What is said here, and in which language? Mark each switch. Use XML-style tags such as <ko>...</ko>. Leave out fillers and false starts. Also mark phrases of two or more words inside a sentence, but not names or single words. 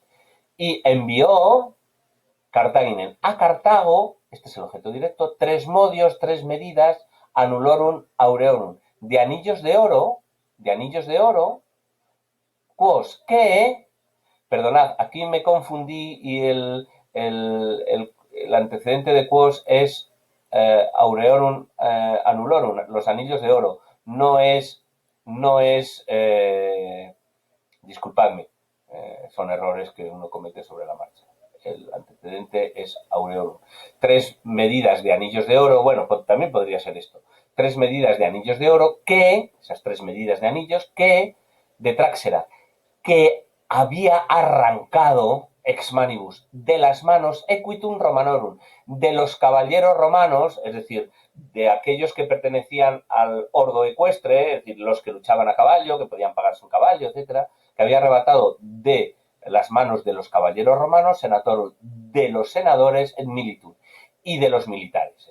<es>Y envió Cartaginen a Cartago, este es el objeto directo, tres modios, tres medidas,</es> <la>anulorum aureorum,</la> <es>de anillos de oro, quos que, perdonad, aquí me confundí y el antecedente de quos es</es> <la>aureorum anulorum,</la> <es>los anillos de oro, no es, disculpadme, son errores que uno comete sobre la marcha. El antecedente es aureorum. Tres medidas de anillos de oro, bueno, también podría ser esto. Tres medidas de anillos de oro que, esas tres medidas de anillos, que de Tráxera, que había arrancado</es> <la>ex manibus</la> <es>de las manos</es> <la>equitum romanorum,</la> <es>de los caballeros romanos, es decir, de aquellos que pertenecían al ordo ecuestre, es decir, los que luchaban a caballo, que podían pagarse un caballo, etcétera, que había arrebatado de las manos de los caballeros romanos, senatorum, de los senadores en militum, y de los militares.</es>